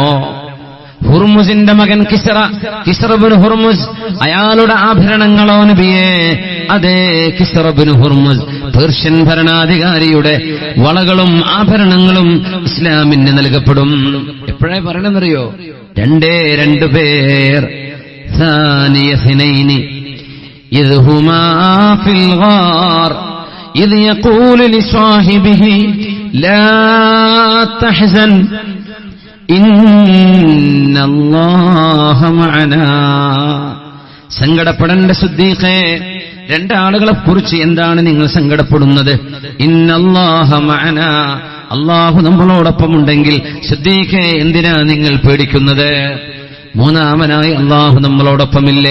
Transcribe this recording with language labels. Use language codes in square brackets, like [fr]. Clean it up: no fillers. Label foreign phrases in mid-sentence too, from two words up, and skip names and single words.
[ml] ഹുർമുസിന്റെ മകൻ കിസ്റബിൻ ഹുർമുസ്, അയാളുടെ ആഭരണങ്ങളോ നബിയെ? അതേ, കിസ്റബിൻ ഹുർമുസ് പേർഷ്യൻ ഭരണാധികാരിയുടെ വളകളും ആഭരണങ്ങളും ഇസ്ലാമിന് നൽകപ്പെടും. എപ്പോഴാ പറയണമെന്നറിയോ? രണ്ടു പേർ. [ar] ثاني اثنين إذ هما في الغار إذ يقول لصاحبه لا تحزن إن الله معنا. [ml] സങ്കടപ്പെടേണ്ട സിദ്ദീഖേ, രണ്ടാളുകളെ കുറിച്ച് എന്താണ് നിങ്ങൾ സങ്കടപ്പെടുന്നത്? [ar] إن الله معنا, [ml] അല്ലാഹു നമ്മളോടൊപ്പമുണ്ടെങ്കിൽ സിദ്ദീഖേ എന്തിനാ നിങ്ങൾ പേടിക്കുന്നത്? മൂന്നാമനായി അല്ലാഹു നമ്മളോടൊപ്പമില്ലേ?